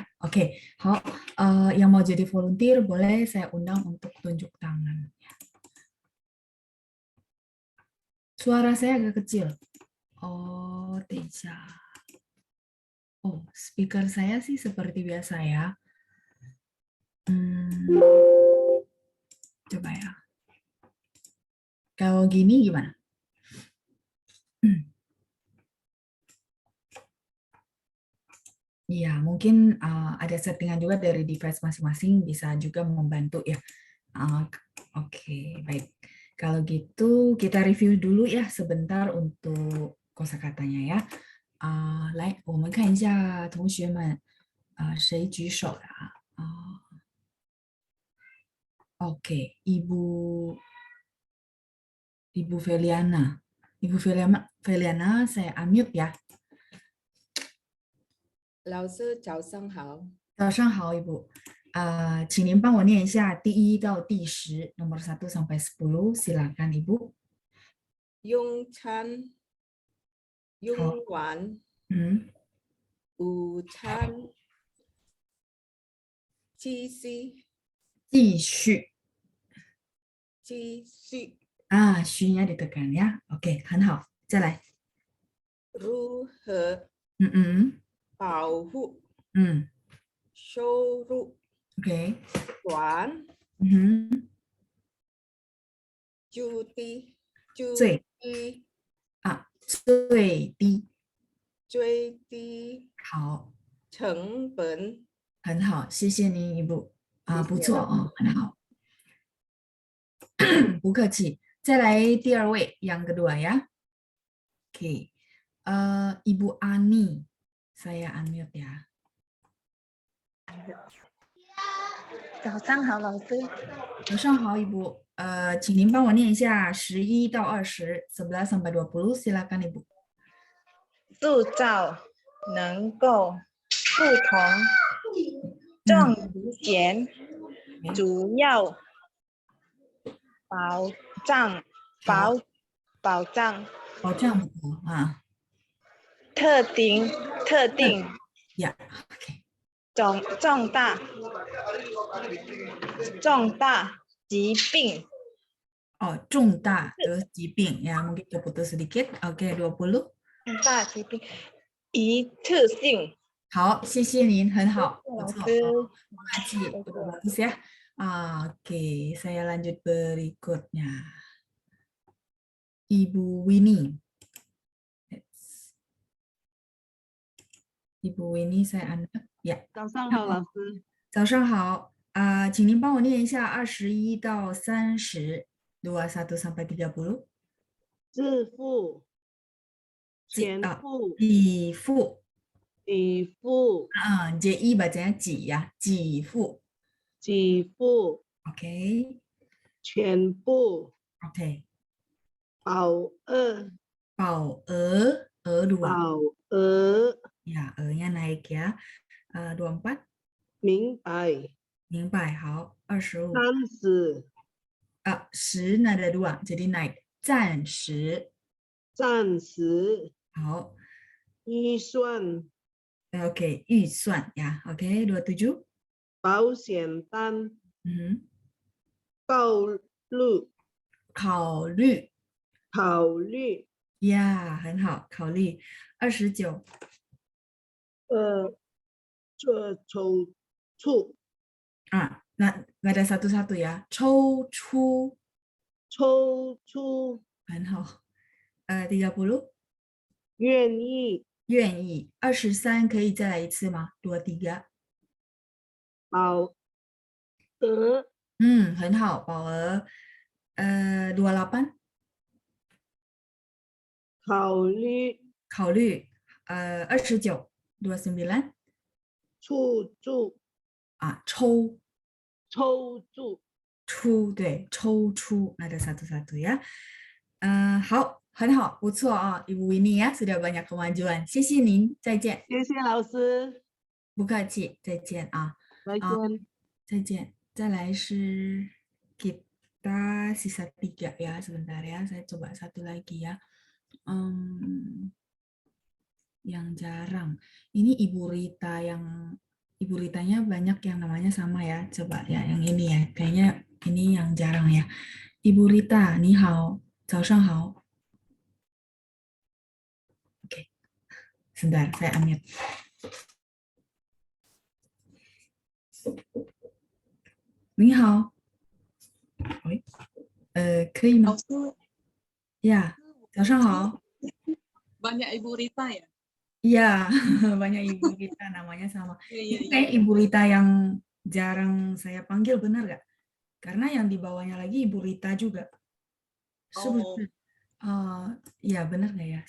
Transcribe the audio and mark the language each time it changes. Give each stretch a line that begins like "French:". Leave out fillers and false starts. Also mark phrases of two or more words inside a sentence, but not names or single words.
Indonesian: Oke, 好，yang mau jadi volunteer boleh saya undang untuk tunjuk tangan. Suara saya agak kecil. Oh,
Chinese: 等一下.
Indonesian: Oh, speaker saya sih seperti biasa ya. Coba ya. Kalau gini gimana? Iya, mungkin ada settingan juga dari device masing-masing bisa juga membantu ya. Oke, baik. Kalau gitu kita review dulu ya sebentar untuk kosakatanya ya.
Chinese: 来，我们看一下同学们，谁举手的 ？Oke, Ibu Feliana.
Indonesian: Ibu Feliana, saya unmute ya.
Chinese: 老师早上好。早上好，Ibu. 请您帮我念一下第1到第10
Indonesian: nomor 1 sampai 10. Silakan Ibu.
Chinese: 用餐，用完，午餐，继续，继续。继续。
Indonesian: 虚nya ditekan ya. Oke,
Chinese: 很好。再来。如何保护收入？Oke. 管最低最低好，成本。很好，谢谢您Ibu。不错哦，很好。不客气。再来第2位
Indonesian: yang kedua ya. Oke. Ibu Ani, saya unmute ya.
Chinese: 早上好，老师。早上好，Ibu。请您帮我念一下11到20
Indonesian: 11 sampai 20. Silakan Ibu.
Chinese: 铸造能够不同重体检，主要保障特定呀，OK。重大疾病。重大的疾病
Indonesian: ya, mungkin keputus sedikit. Oke, 20.
Chinese: 重大疾病一次性。好，谢谢您，很好，不错。
Indonesian: terima kasih, bagus ya. Oke, saya lanjut berikutnya. Ibu Winnie. Ibu Winnie saya anak. Ya.
Chinese: 早上好，老师。早上好。请您帮我念一下21到30
Indonesian: 21 sampai 30.
Chinese: 致富、钱富、给付。给付、
Indonesian: JI bacanya 给 ya.
Chinese: 给付。给付、
Indonesian: Oke.
Chinese: 全部、
Indonesian: Oke.
Chinese: 保额、保额 dua. 保额，
Indonesian: Ya, nya naik ya. 24.
Chinese: 明白。明白，好。25. 30，
Indonesian: 10 ada 2, jadi naik.
Chinese: 暂时。暂时。好。预算、
Indonesian: Oke, 预算 ya. Oke, 27.
Chinese: 保险单、 考虑、考虑。考虑、呀，很好，考虑。29. 做筹措、
Indonesian: Nah, nggak ada satu-satu ya.
Chinese: 抽出。抽出、很好。30. 愿意、愿意。23可以再来一次吗？23。保额、很好，保额。28。考虑、考虑。29. 29. 出注、抽。抽注。出，对，抽出。
Indonesian: Ada satu-satu ya.
Chinese: 好，很好，不错啊 ，
Indonesian: Ibu Winnie ya, sudah banyak kemajuan.
Chinese: 谢谢您，再见。谢谢老师，不客气，再见啊。再见。再见。再来是
Indonesian: kita sisa 3 ya, sebentar ya. Saya coba satu lagi ya. Yang jarang. Ini Ibu Rita Ibu Ritanya banyak yang namanya sama ya. Coba ya yang ini ya. Kayaknya ini yang jarang ya.
Chinese: Ibu Rita, 你好，早上好。Oke.
Indonesian: Sebentar, saya unmute.
Chinese: 你好。可以吗？老师 Ya, 早上好。
Indonesian: banyak Ibu Rita ya? Iya, banyak Ibu Rita namanya sama. Iya, Ini kayak Ibu Rita yang jarang saya panggil, benar nggak? Karena yang di bawahnya lagi Ibu Rita juga. Oh. Ya benar nggak ya?